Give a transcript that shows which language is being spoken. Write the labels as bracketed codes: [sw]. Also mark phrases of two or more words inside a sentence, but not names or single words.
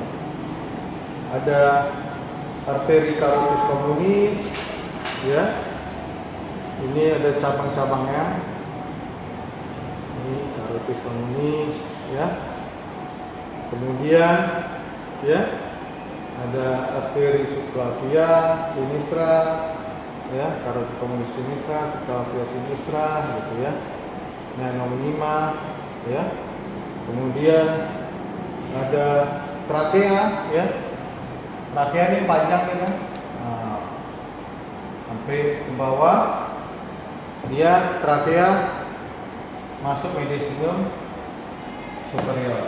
[id] Ada arteri carotis communis, ya. Ini ada cabang-cabangnya. Ini carotis communis, ya. Kemudian, ya, ada arteri subclavia sinistra, ya, carotis communis sinistra, subclavia sinistra, gitu ya. Neumoniма, ya. Kemudian ada trakea, ya. Trakea ini panjang, ya kan? Nah, sampai ke bawah, dia trakea masuk mediastinum superior.